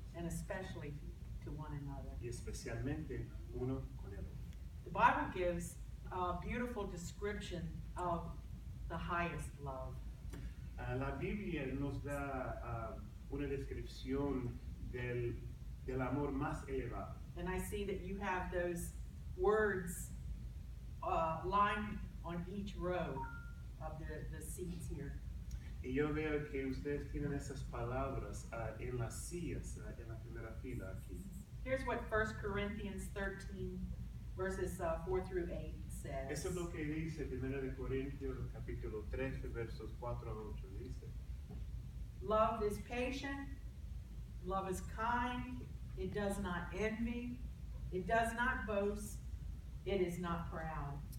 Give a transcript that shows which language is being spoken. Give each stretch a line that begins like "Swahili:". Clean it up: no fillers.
English: and especially to one another.
Spanish: y especialmente uno con el otro.
English: The Bible gives a beautiful description of the highest love.
Spanish: La Biblia nos da una descripción del amor más elevado.
English: And I see that you have those words lined on each row of the seats here.
Spanish: Y yo veo que ustedes tienen esas palabras en las sillas, en la primera fila aquí.
English: Here's what 1 Corinthians 13, verses 4 through 8 says.
Spanish: Eso es lo que dice 1 de Corintios capítulo 13, versos 4 a 8. Dice,
English: Love is patient, love is kind, it does not envy, it does not boast, it is not proud.